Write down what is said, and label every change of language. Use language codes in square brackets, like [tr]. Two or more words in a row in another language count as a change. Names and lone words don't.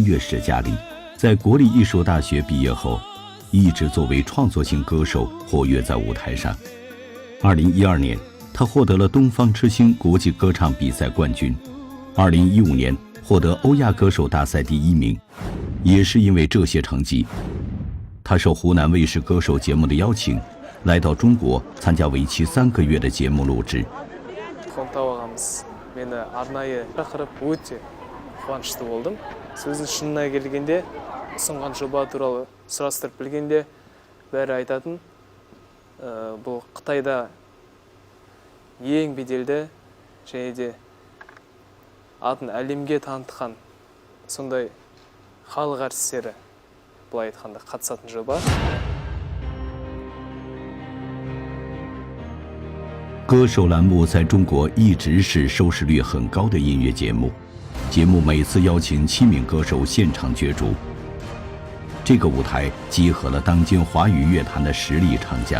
[zh] 乐世家里，在国立艺术大学毕业后，一直作为创作性歌手活跃在舞台上。2012年，他获得了东方之星国际歌唱比赛冠军；2015年获得欧亚歌手大赛第1名。也是因为这些成绩，他受湖南卫视歌手节目的邀请，来到中国参加为期3个月的节目录制。 [kk] Хонтау ағамыз мені арнайы шақырып өте қуанышты болдым. Сөздің шынына келгенде, ұсынған жоба туралы сұрастырып білгенде, бәрі айтатын, бұл Қытайда ең беделді және де атын әлемге танытқан сондай халық әртістері, былай айтқанда, қатысатын жоба. [zh] 歌手栏目在中国一直是收视率很高的音乐节目，节目每次邀请7名歌手现场角逐。这个舞台集合了当今华语乐坛的实力唱将。